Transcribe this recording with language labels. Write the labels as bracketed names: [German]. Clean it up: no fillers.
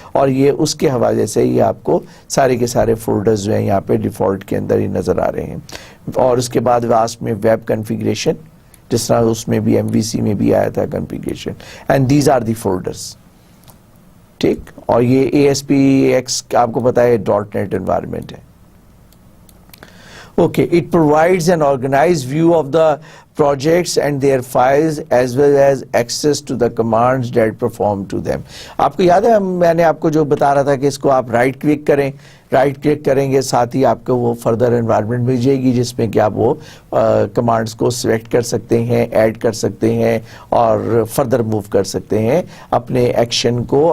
[Urdu] اور یہ اس کے حوالے سے یہ آپ کو سارے کے سارے فولڈرز جو ہیں یہاں پہ ڈیفالٹ کے اندر ہی نظر آ رہے ہیں. اور اس کے بعد لاسٹ میں ویب کنفیگریشن، جس طرح اس میں بھی ایم وی سی میں بھی آیا تھا configuration, [English] And these are the folders. [Urdu] ٹھیک، اور یہ اے ایس پی ایکس آپ کو پتا ہے ڈاٹ نیٹ انوائرمنٹ ہے. [English] Okay, it provides an organized view of the projects and their files as well as access to the commands that perform to them. [Urdu] آپ کو یاد ہے میں نے آپ کو جو بتا رہا تھا کہ اس کو آپ رائٹ کلک کریں، رائٹ کلک کریں گے ساتھ ہی آپ کو وہ فردر انوائرمنٹ مل جائے گی جس میں کہ آپ وہ کمانڈس کو سلیکٹ کر سکتے ہیں، ایڈ کر سکتے ہیں اور فردر موو کر سکتے ہیں اپنے ایکشن کو.